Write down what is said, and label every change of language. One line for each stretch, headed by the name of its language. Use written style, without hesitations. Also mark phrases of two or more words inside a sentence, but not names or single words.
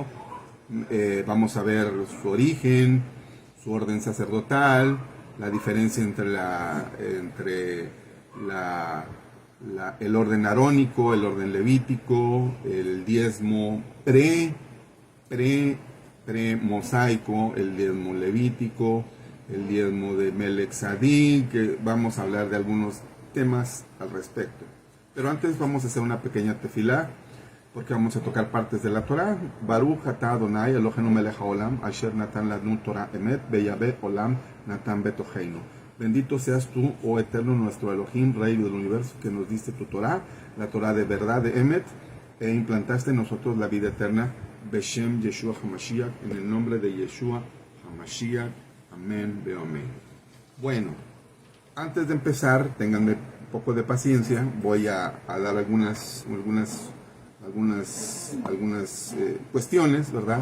Spanish: Vamos a ver su origen, su orden sacerdotal, la diferencia entre el orden arónico, el orden levítico, el diezmo pre-mosaico, el diezmo levítico, el diezmo de Melech Tzadik, que vamos a hablar de algunos temas al respecto. Pero antes vamos a hacer una pequeña tefilá, porque vamos a tocar partes de la Torah.
Hebrew: ברוך אתה אדני אלהינו מלך העולם, אשר נתן לנו תורה אמת, וחיי עולם נטע בתוכנו.
Spanish: Bendito seas tú, oh eterno nuestro Elohim, Rey del universo, que nos diste tu Torah, la Torah de verdad de Emet, e implantaste en nosotros la vida eterna,
Hebrew: בשם ישוע המשיח,
Spanish: en el nombre de Yeshua HaMashiach. Amén, amén. Bueno, antes de empezar, ténganme un poco de paciencia, voy a dar algunas cuestiones, ¿verdad?